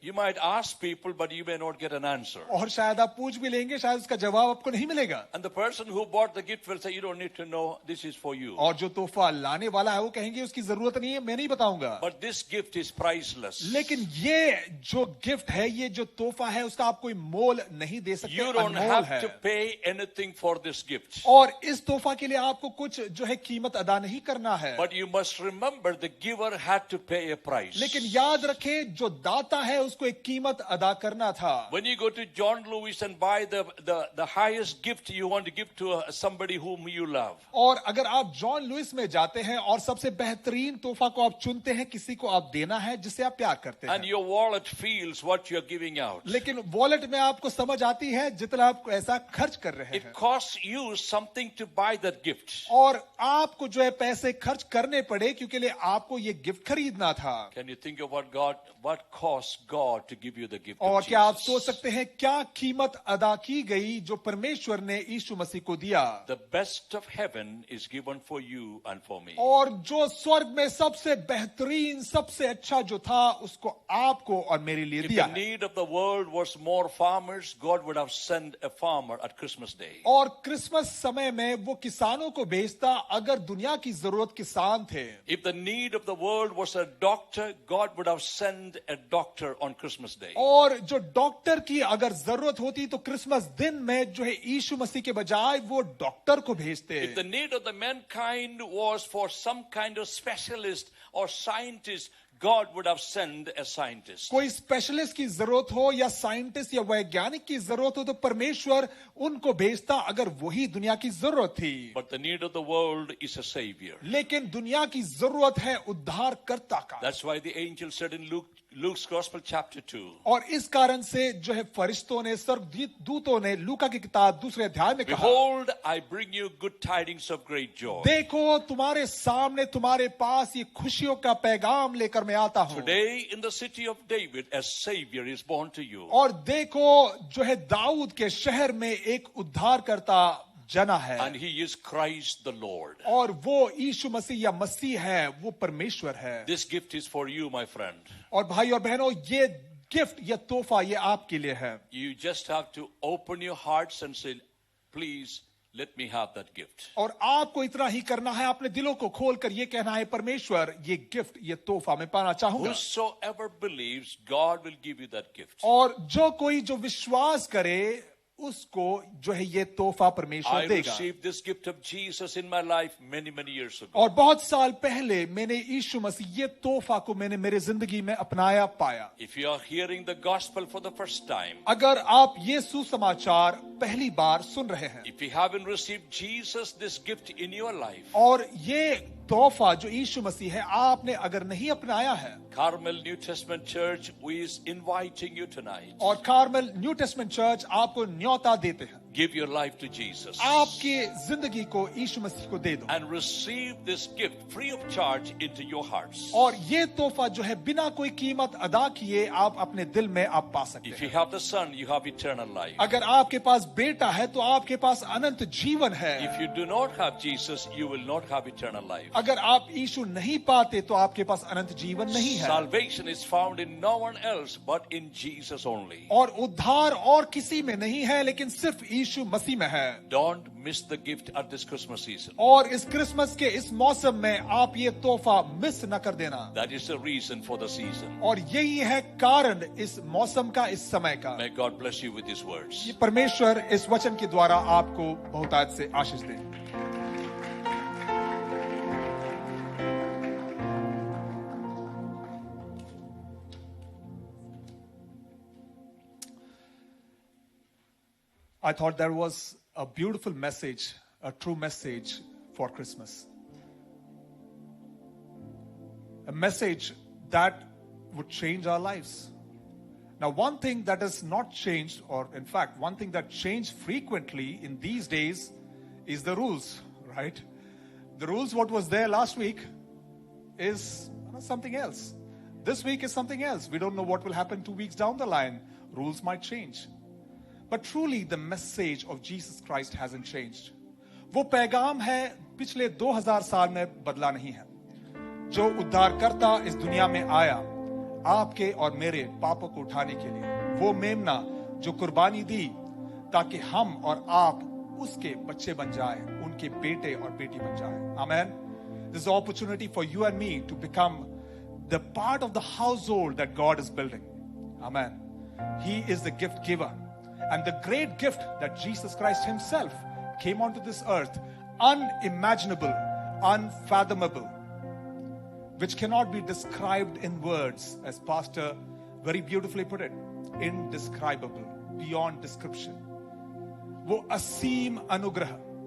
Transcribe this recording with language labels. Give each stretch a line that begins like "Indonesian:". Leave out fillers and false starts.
English: You might ask people, but you may not get an answer.
Hindi: और शायद आप पूछ भी लेंगे, शायद उसका जवाब आपको नहीं मिलेगा.
English: And the person who bought the gift will say, you don't need to know, this is for you.
Hindi: और जो तोहफा लाने वाला है वो कहेंगे उसकी जरूरत नहीं है, मैं नहीं बताऊंगा.
English: But this gift is priceless.
Hindi: लेकिन ये जो गिफ्ट है, ये जो तोहफा है, उसका आप कोई मोल नहीं दे सकते.
English: You don't
Hindi: अनमोल
English: have
Hindi: है.
English: to pay anything for this gift.
Hindi: और इस तोहफा के लिए आपको कुछ जो है कीमत अदा नहीं करना है.
English: But you must remember the giver had to pay a price.
Hindi: लेकिन याद रखें जो दाता है उसको एक कीमत अदा करना था.
English: When you go to John Lewis and buy the highest gift you want to give to somebody whom you love,
Hindi: और अगर आप जॉन लुइस में जाते हैं और सबसे बेहतरीन तोहफा को आप आप चुनते हैं, किसी को आप देना है जिसे आप प्यार करते
English: And
Hindi: हैं,
English: your wallet feels what you're giving out.
Hindi: लेकिन वॉलेट में आपको समझ आती है जितना आप ऐसा खर्च कर रहे
English: It
Hindi: हैं,
English: costs you something to buy that gift.
Hindi: और आपको जो है पैसे खर्च करने पड़े क्योंकि लिए आपको ये गिफ्ट खरीदना था।
English: Can you think of what cost God to give you the gift
Hindi: और
English: of
Hindi: क्या आप
English: Jesus?
Hindi: सोच सकते हैं क्या कीमत अदा की गई जो परमेश्वर ने यीशु मसीह को दिया,
English: The best of heaven is given for you and for me.
Hindi: और जो स्वर्ग में सबसे बेहतरीन सबसे अच्छा जो था उसको आपको और मेरे लिए
English: If the
Hindi: है।
English: need of the world was more farmers, God would have sent a farmer at Christmas Day.
Hindi: और क्रिसमस समय में वो किसानों को भेजता अगर दुनिया की जरूरत किसान थे।
English: If the need of the world was a doctor, God would have sent a doctor on Christmas Day.
Hindi: और जो डॉक्टर की अगर जरूरत होती तो क्रिसमस दिन में जो है यीशु मसीह के बजाय वो डॉक्टर को भेजते।
English: If the need of the mankind was for some kind of specialist or scientist, God would have sent a scientist.
Hindi: कोई स्पेशलिस्ट की जरूरत हो या साइंटिस्ट या वैज्ञानिक की जरूरत हो तो परमेश्वर उनको भेजता अगर वही दुनिया की जरूरत थी।
English: But the need of the world is a savior.
Hindi: लेकिन दुनिया की जरूरत है उद्धारकर्ता का।
English: That's why the angel said in Luke's Gospel chapter 2,
Hindi: और इस कारण से जो है फरिश्तों ने स्वर्गदूतों ने लूका की किताब दूसरे अध्याय में कहा,
English: Behold, I bring you good tidings of great joy.
Hindi: देखो तुम्हारे सामने तुम्हारे पास ये खुशियों का पैगाम लेकर मैं आता हूं।
English: Today in the city of David, a savior is born to you.
Hindi: और देखो जो है दाऊद के शहर में एक उद्धारकर्ता जना है,
English: And he is Christ the Lord.
Hindi: और वो यीशु मसीह या मसीह है, वो परमेश्वर है।
English: This gift is for you, my friend.
Hindi: और भाई और बहनों ये गिफ्ट ये तोहफा ये आपके लिए है।
English: You just have to open your hearts and say, please let me have that gift.
Hindi: और आपको इतना ही करना है, अपने दिलों को खोलकर ये कहना है, परमेश्वर ये गिफ्ट ये तोहफा मैं पाना चाहूंगा।
English: Whosoever believes, God will give you that gift.
Hindi: और जो कोई जो विश्वास करे उसको जो है ये तोहफा परमेश्वर
English: I
Hindi: देगा।
English: received this gift of Jesus in my life many years ago.
Hindi: और बहुत साल पहले मैंने यीशु मसीह ये तोहफा को मैंने मेरे जिंदगी में अपनाया पाया।
English: If you are hearing the gospel for the first time,
Hindi: अगर आप ये सुसमाचार पहली बार सुन रहे हैं
English: if you haven't received Jesus, this gift in your life,
Hindi: और ये तोहफा जो यीशु मसीह है आपने अगर नहीं अपनाया है,
English: Carmel New Testament Church is inviting you tonight.
Hindi: और कार्मेल न्यू टेस्टमेंट चर्च आपको न्योता देते हैं,
English: Give your life to Jesus
Hindi: आपकी जिंदगी को यीशु मसीह को दे दो
English: and receive this gift free of charge into your hearts.
Hindi: और ये तोहफा जो है बिना कोई कीमत अदा किए आप अपने दिल में आप पा सकते
English: If you
Hindi: हैं।
English: have the Son, you have eternal life.
Hindi: अगर आपके पास बेटा है तो आपके पास अनंत जीवन है।
English: If you do not have Jesus, you will not have eternal life.
Hindi: अगर आप यीशु नहीं पाते तो आपके पास अनंत जीवन नहीं है।
English: Salvation is found in no one else but in Jesus only.
Hindi: और उद्धार और किसी में नहीं है लेकिन सिर्फ यीशु मसीह में है।
English: Don't miss the gift at this Christmas season.
Hindi: और इस क्रिसमस के इस मौसम में आप ये तोहफा मिस न कर देना।
English: That is the reason for the season.
Hindi: और यही है कारण इस मौसम का, इस समय का।
English: May God bless you with these words.
Hindi: ये परमेश्वर इस वचन के द्वारा आपको बहुतायत से आशीष दे।
English: I thought there was a beautiful message, a true message for Christmas. A message that would change our lives. Now, one thing that has not changed, or in fact, one thing that changed frequently in these days is the rules, right? The rules, what was there last week, is something else. This week is something else. We don't know what will happen 2 weeks down the line. Rules might change. But truly, the message of Jesus Christ hasn't changed.
Hindi: वो पैगाम है पिछले 2000 साल में बदला नहीं है। जो उद्धारकर्ता इस दुनिया में आया आपके और मेरे पापों को उठाने के लिए, वो मेमना जो कुर्बानी दी ताकि हम और आप उसके बच्चे बन जाए, उनके बेटे और बेटी बन जाए।
English: Amen. This is an opportunity for you and me to become the part of the household that God is building. Amen. He is the gift giver. And the great gift that Jesus Christ himself came onto this earth, unimaginable, unfathomable, which cannot be described in words, as Pastor very beautifully put it, indescribable, beyond description.
Hindi: वो असीम अनुग्रह,